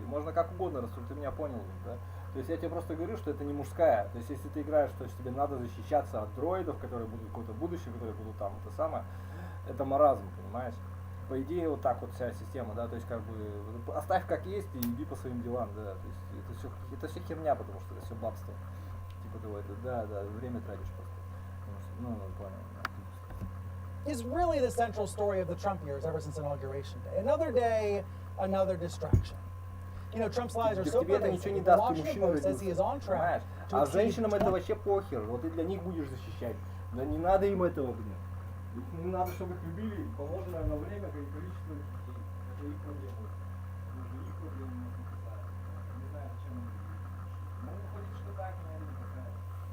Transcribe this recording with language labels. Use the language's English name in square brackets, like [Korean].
[Russian] Можно как угодно рассуждать, ты меня понял, да? То есть я тебе просто говорю, что это не мужская. То есть если ты играешь, что тебе надо защищаться от дроидов, которые будут в какое-то будущее, которые будут там, это самое, это маразм, понимаешь? По идее, вот так вот вся система, да, то есть как бы оставь как есть и иди по своим делам, да, то есть это все херня, потому что это все бабство. Типа того, это, да, время тратишь просто. Ну, понял, да. [English] Is really the central story of the Trump years ever since Inauguration Day. Another day, another distraction. You know, Trump's lies are so [Russian] тебе это ничего не даст, ты мужчина родился, понимаешь? А женщинам это вообще похер, вот ты для них будешь защищать. Да не надо им этого, блин. Не надо, чтобы их любили положенное на время и количество детей. Это их проблема. Их проблема не касается. Не знаю, зачем они любят. Ну, выходит, что так, наверное, не касается.